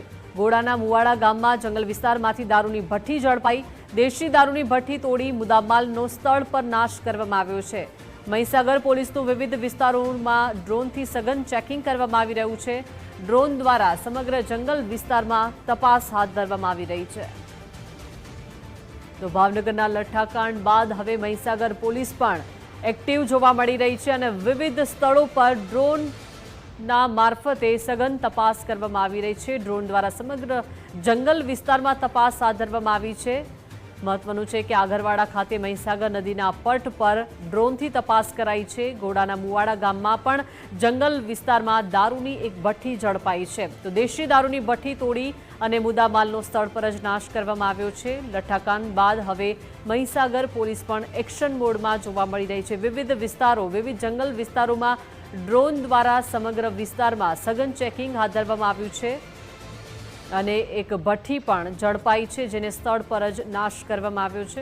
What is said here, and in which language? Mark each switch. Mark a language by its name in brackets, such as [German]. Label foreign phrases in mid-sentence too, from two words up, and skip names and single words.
[Gujarati] ગોડાના મુવાડા ગામમાં જંગલ વિસ્તારમાંથી દારૂની ભઠ્ઠી ઝડપાઈ। દેશી દારૂની ભઠ્ઠી તોડી મુદ્દામાલનો સ્થળ પર નાશ કરવામાં આવ્યો છે। મહીસાગર પોલીસનું વિવિધ વિસ્તારોમાં ડ્રોનથી સઘન ચેકિંગ કરવામાં આવી રહ્યું છે। ડ્રોન દ્વારા સમગ્ર જંગલ વિસ્તારમાં તપાસ હાથ ધરવામાં આવી રહી છે। તો ભાવનગરના લઠ્ઠાકાંડ બાદ હવે મહીસાગર પોલીસ પણ એક્ટિવ જોવા મળી રહી છે અને વિવિધ સ્થળો પર ડ્રોન ના માર્ફતે સઘન તપાસ કરવામાં આવી રહી છે। ડ્રોન દ્વારા સમગ્ર જંગલ વિસ્તારમાં તપાસ હાથ ધરવામાં આવી છે। મહત્વનું છે કે આગરવાડા ખાતે મહીસાગર નદીના પટ પર ડ્રોનથી તપાસ કરાઈ છે। ગોડાના મુવાડા ગામમાં પણ જંગલ વિસ્તારમાં દારૂની એક ભઠ્ઠી ઝડપાઈ છે। તો દેશી દારૂની ભઠ્ઠી તોડી અને મુદ્દામાલનો સ્થળ પર જ નાશ કરવામાં આવ્યો છે। લઠ્ઠાકાંડ બાદ હવે મહીસાગર પોલીસ પણ એક્શન મોડમાં જોવા મળી રહી છે। વિવિધ વિસ્તારો વિવિધ જંગલ વિસ્તારોમાં ડ્રોન દ્વારા સમગ્ર વિસ્તારમાં સઘન ચેકિંગ હાથ ધરવામાં આવ્યું છે અને એક ભઠ્ઠી પણ ઝડપાઈ છે જેને સ્થળ પર જ નાશ કરવામાં આવ્યો છે।